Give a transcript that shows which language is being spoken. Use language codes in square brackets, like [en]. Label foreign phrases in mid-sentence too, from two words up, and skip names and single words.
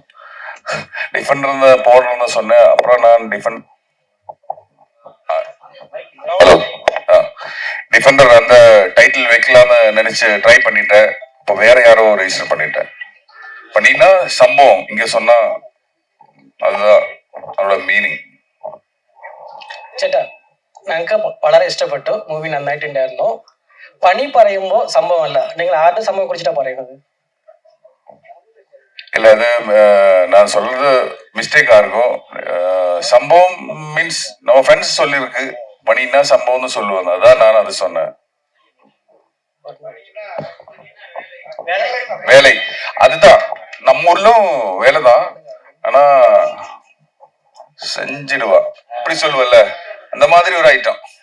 [ta] டிஃபெண்டர் போடுறேன்னு சொன்னேன், அப்புறம் நான் டிஃபெண்டர் அந்த டைட்டில் வைக்கலாம்னு நினைச்சு ட்ரை பண்ணிட்டேன். இப்போ வேற யாரோ ரெஜிஸ்டர் பண்ணிட்டா சம்பவம் இங்க சொன்னா அதுதான் அதோட மீனிங். [ml] ചേട്ടാ ഞങ്ങൾക്ക് വളരെ ഇഷ്ടപ്പെട്ടു മൂവി, നന്നായിട്ടുണ്ടായിരുന്നു. പണി പറയുമ്പോ സംഭവമല്ല, നിങ്ങൾ ആരുടെ സംഭവം കുറിച്ചിട്ടാ പറയുന്നത്? [ta] இல்லை அது நான் சொல்றது மிஸ்டேக்கா இருக்கும். சம்பவம் மீன்ஸ் நம்ம ஃப்ரெண்ட்ஸ் சொல்லியிருக்கு பண்ணினா சம்பவம்னு சொல்லுவாங்க, அதான் நான் அது சொன்னேன். வேலை அதுதான் நம்ம ஊர்லும் வேலைதான், ஆனா செஞ்சிடுவா அப்படி சொல்லுவல்ல, அந்த மாதிரி ஒரு ஐட்டம்.